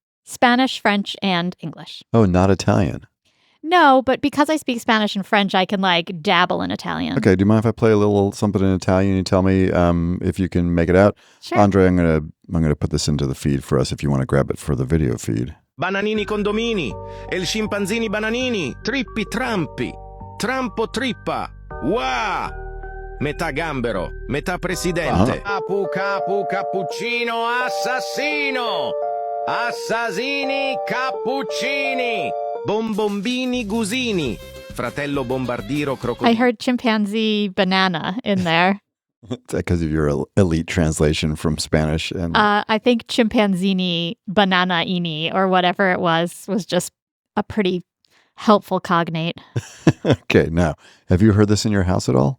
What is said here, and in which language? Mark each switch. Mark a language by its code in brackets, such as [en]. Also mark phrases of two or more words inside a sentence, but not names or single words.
[en] Spanish, French, and English. Oh, not Italian. No, but because I speak Spanish and French, I can dabble in Italian. Okay, do you mind if I play a little something in Italian? You tell me if you can make it out. Sure. Andre, I'm gonna put this into the feed for us if you want to grab it for the video feed. [it] Bananini condomini, el scimpanzini bananini, trippi trampi, trampo trippa, wa! Metà gambero, metà presidente. Capu capu cappuccino assassino, assassini cappuccini, bombombini gusini, fratello bombardiro crocodilo. [en] I heard chimpanzee banana in there. Because of your elite translation from Spanish. And I think chimpanzini banana-ini or whatever it was just a pretty helpful cognate. Okay, now, have you heard this in your house at all?